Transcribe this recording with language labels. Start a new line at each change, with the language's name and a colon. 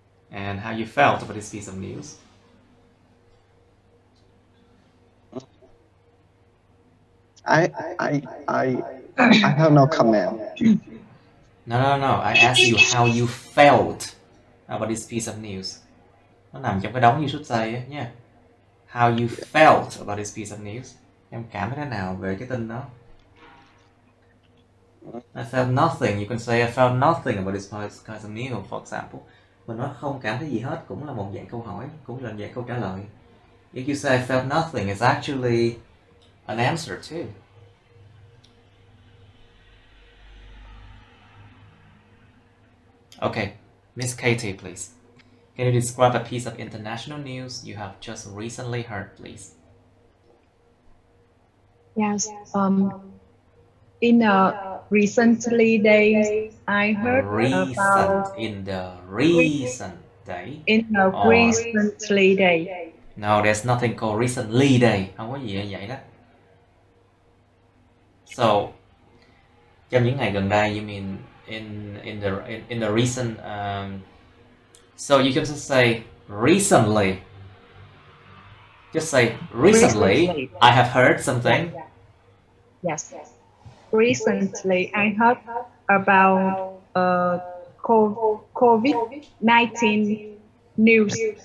English: And how you felt about this piece of news? I I I I have no comment. No. I asked you how you felt about this piece of news.
Vietnamese: Nó nằm trong cái đống như sút giây ấy nha.
English: How you felt about this piece of news.
Vietnamese: Em cảm thấy thế nào về cái tin đó?
English: I felt nothing. You can say I felt nothing about this kind of news, for example.
Vietnamese: Mình nói không cảm thấy gì hết cũng là một dạng câu hỏi, cũng là một dạng câu trả lời.
English: If you say I felt nothing, it's actually an answer too. Okay, Miss Katie, please. Can you describe a piece of international news you have just recently heard, please? Yes. In recently days, I heard about In the recent day. in a or- recently day. No, there's nothing called recently day.
Vietnamese: Không có gì như vậy đó.
English: So,
Vietnamese: trong những ngày gần đây,
English: you mean in the recent. So you can just say recently. Just say recently. I have heard something. Yes. Recently, I heard about COVID-19 news